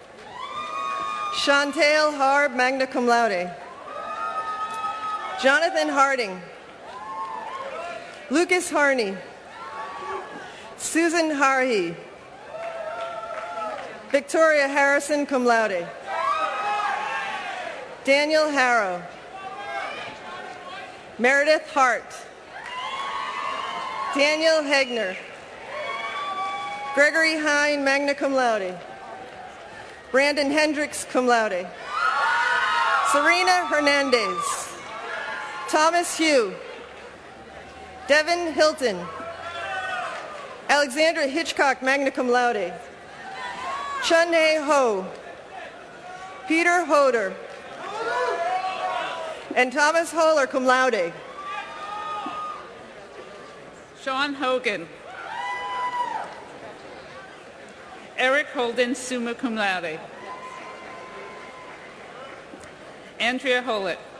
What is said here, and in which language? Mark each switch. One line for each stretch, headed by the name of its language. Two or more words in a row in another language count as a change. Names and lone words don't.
English: Chantal Harb,
Latin: magna cum laude.
English: Jonathan Harding. Lucas Harney. Susan Harhi. Victoria Harrison,
Latin: cum laude.
English: Daniel Harrow. Meredith Hart. Daniel Hegner. Gregory Hine,
Latin: magna cum laude.
English: Brandon Hendricks,
Latin: cum laude.
English: Serena Hernandez. Thomas Hugh. Devin Hilton. Alexandra Hitchcock,
Latin: magna cum laude.
English: Chun-Hei Ho. Peter Hoder. And Thomas Holler,
Latin: cum laude.
English: Sean Hogan. Eric Holden,
Latin: summa cum laude.
English: Andrea Hollett.